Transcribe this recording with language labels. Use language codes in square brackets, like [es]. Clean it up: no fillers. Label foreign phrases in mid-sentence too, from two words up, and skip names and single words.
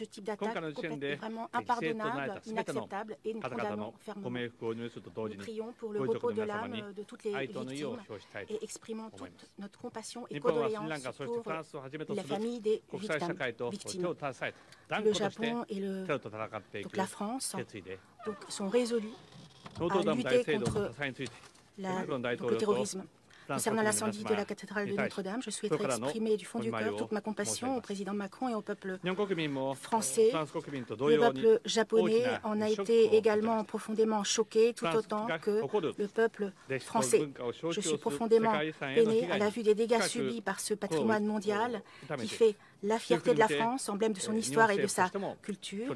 [ja] 今回の時点で犠牲となられたすべての方々のご冥福をお祈りすると同時にご遺族の皆様に哀悼の意を表したいと思います。日本はスリランカ、そしてフランスをはじめとする国際社会と手を携えて断固としてテロと戦っていく決意でノートルダム大聖堂の火災についてマクロン大統領と [fr] Concernant l'incendie de la cathédrale de Notre-Dame, je souhaiterais exprimer du fond du cœur toute ma compassion au président Macron et au peuple français. Le peuple japonais en a été également profondément choqué, tout autant que le peuple français. Je suis profondément peiné à la vue des dégâts subis par ce patrimoine mondial qui fait la fierté de la France, emblème de son histoire et de sa culture.